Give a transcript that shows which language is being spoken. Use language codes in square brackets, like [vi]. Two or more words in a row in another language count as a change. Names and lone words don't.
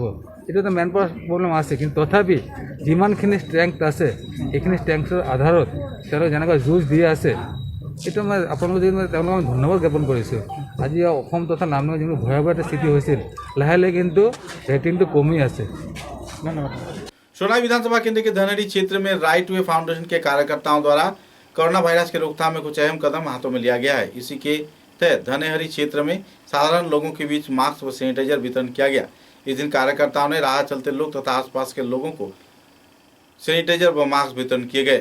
[as] এইটো এটা [en] man power problem [as] আছে, কিন্তু তথাপি যিমানখিনি ষ্ট্ৰেংথ আছে এইখিনি ষ্ট্ৰেংথৰ আধাৰত তেওঁলোকে যেনেকৈ যুঁজ দি আছে, এইটো মই আপোনালোকে যদি তেওঁলোকক আমি ধন্যবাদ জ্ঞাপন কৰিছোঁ। আজি অসম তথা লামডিঙত যিটো ভয়াৱহ এটা স্থিতি হৈছিল, লাহে লাহে কিন্তু ৰেটিংটো কমি আছে। ধন্যবাদ। [hi] सोनाई विधानसभा केंद्र के धनहरी क्षेत्र में राइट वे फाउंडेशन के कार्यकर्ताओं द्वारा कोरोना वायरस के रोकथाम में कुछ अहम कदम हाथों में लिया गया है। इसी के तहत धनहरी क्षेत्र में साधारण लोगों के बीच मास्क व सैनिटाइजर वितरण किया गया। इस दिन कार्यकर्ताओं ने राह चलते लोग तथा आसपास के लोगों को सैनिटाइजर व मास्क वितरण किए गए।